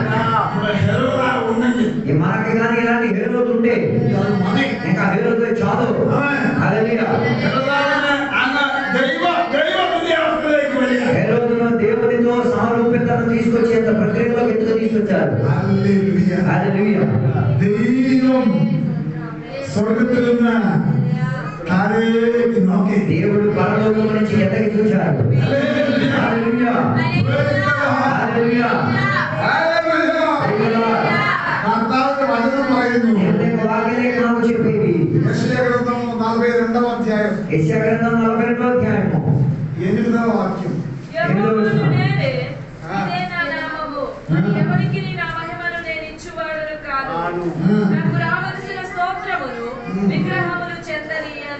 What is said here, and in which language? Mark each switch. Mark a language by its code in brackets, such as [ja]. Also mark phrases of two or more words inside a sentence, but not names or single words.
[te] మనకి కానీ ఇలాంటి హేరోదు ఉంటే ఇంకా హేరోదు చాలు. హల్లెలూయా. హేరోదును దేవునితో సమరూపితను తీసుకొచ్చేంత ప్రక్రియలో ఎందుకు తీసుకొచ్చారు? హల్లెలూయా. [ml] ദൈവം സ്വർഗത്തിലുള്ള [te] దేవుడు పరలోకం నుంచి ఎదగి చూశాడు. హల్లెలూయా. హల్లెలూయా. [ml] കർത്താവിന്റെ വചനം പറയുന്നു. [te] వాక్యలేఖనాలు చెప్పేవి. യെശയ്യാഗ്రంథం 42వ అధ్యాయం. యెషయాగ్రంథం 42వ అధ్యాయము 8వ వాక్యం. యెహోవాను నేనే, ఇదే నా నామము. ఎవరికి నా మహిమను నేను ఇచ్చువాడును కాదు. నాకు రావలసిన స్తోత్రమును విగ్రహములు చెందనీయను.